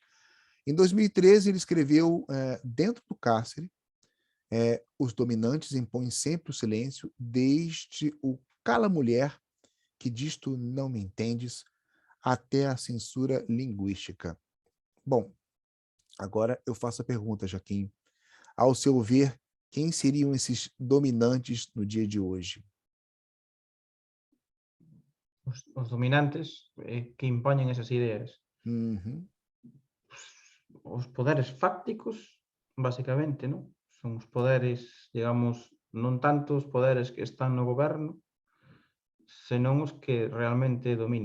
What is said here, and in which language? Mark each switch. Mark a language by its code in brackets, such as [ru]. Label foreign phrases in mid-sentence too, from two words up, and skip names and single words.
[pt] Em 2013, ele escreveu, dentro do cárcere, os dominantes impõem sempre o silêncio, desde o cala-mulher, que disto não me entendes, até a censura linguística. Bom, agora eu faço a pergunta, Joaquim. Ao seu ver, quem seriam esses dominantes no dia de hoje? [gl] Os dominantes que impoñen esas ideas. Uhum, Os poderes fácticos, basicamente, non? Son os poderes, digamos, non tanto os poderes que están no goberno, senón os que realmente dominan.